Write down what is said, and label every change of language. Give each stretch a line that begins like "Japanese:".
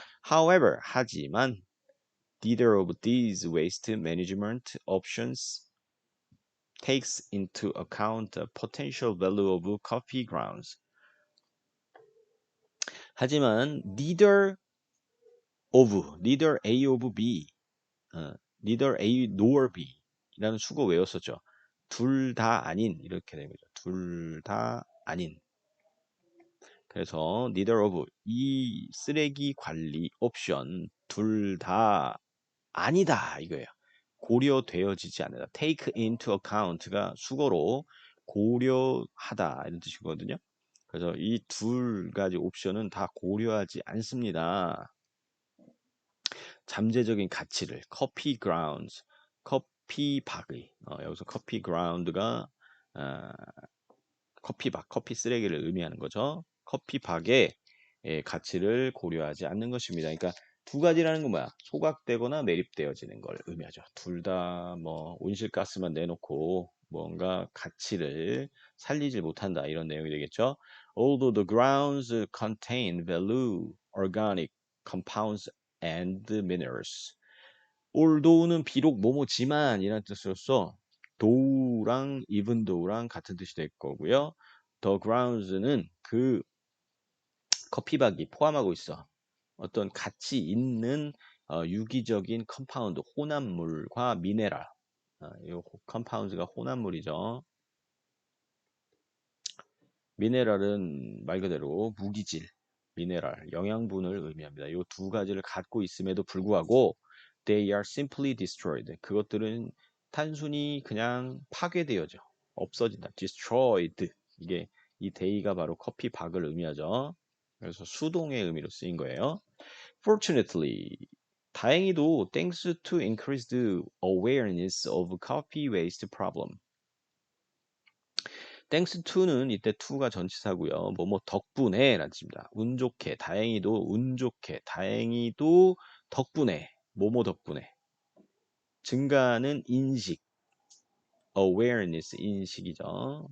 English: However,
Korean: 하지만
English: neither of these waste management options takes into account the potential value of coffee grounds.
Korean: 하지만 neither A of B, neither A nor B 라는 수거 외웠었죠. 둘 다 아닌 이렇게 된 거죠. 둘 다 아닌. 그래서 neither of 이 쓰레기 관리 옵션 둘 다 아니다 이거예요. 고려되어지지 않는다.
English: take into account
Korean: 가 수거로 고려하다 이런 뜻이거든요. 그래서 이 두 가지 옵션은 다 고려하지 않습니다. 잠재적인 가치를 커피 그라운드, 커피 박의 여기서 커피 그라운드가 커피박, 커피 쓰레기를 의미하는 거죠. 커피박의 가치를 고려하지 않는 것입니다. 그러니까 두 가지라는 건 뭐야? 소각되거나 매립되어지는 걸 의미하죠. 둘 다 뭐 온실가스만 내놓고 뭔가 가치를 살리지 못한다 이런 내용이 되겠죠.
English: Although the grounds contain value, organic compounds and minerals.
Korean: although는 비록 뭐뭐지만 이라는 뜻으로서 though랑 even though랑 같은 뜻이 될 거고요. the grounds는 그 커피박이 포함하고 있어. 어떤 가치 있는 유기적인 컴파운드, 혼합물과 미네랄. 이 컴파운드가 혼합물이죠. 미네랄은 말 그대로 무기질, 미네랄, 영양분을 의미합니다. 이 두 가지를 갖고 있음에도 불구하고
English: they are simply destroyed.
Korean: 그것들은 단순히 그냥 파괴되어져. 없어진다. destroyed. 이게 이 day가 바로 커피박을 의미하죠. 그래서 수동의 의미로 쓰인 거예요.
English: Fortunately,
Korean: 다행히도
English: thanks to increased awareness of coffee waste problem.
Korean: thanks to는 이때 to가 전치사고요. 뭐뭐 덕분에 라는 뜻입니다. 운 좋게, 다행히도 운 좋게, 다행히도 덕분에, 뭐뭐 덕분에. 증가하는 인식, awareness 인식이죠.